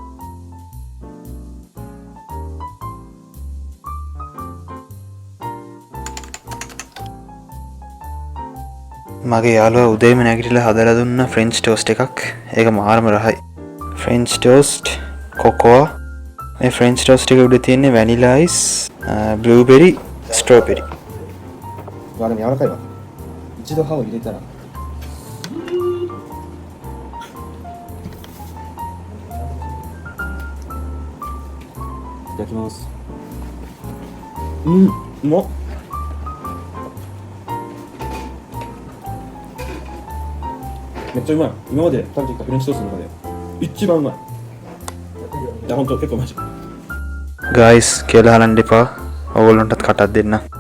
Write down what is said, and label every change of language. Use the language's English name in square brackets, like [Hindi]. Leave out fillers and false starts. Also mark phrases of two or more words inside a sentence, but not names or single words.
[Sinhala] මගේ යාළුවා උදේම නැගිටලා හදලා දුන්න [English] French toast [Sinhala] එකක්. ඒක මාරම රහයි. [English] French toast, cocoa. [Sinhala] මේ [English] French toast [Sinhala] එක උඩ තියෙන්නේ [English] vanilla ice, blueberry, strawberry. [Japanese] わでも柔らかいわ。一度歯を入れたら。いただきます。うまっ。めっちゃうまい。今まで食べてきたフレンチトーストの中で一番うまい。いや本当結構マジ。 [Sinhala] ගයිස් කියලා හලන්න එපා. ඕගොල්ලන්ටත් කටක් දෙන්න.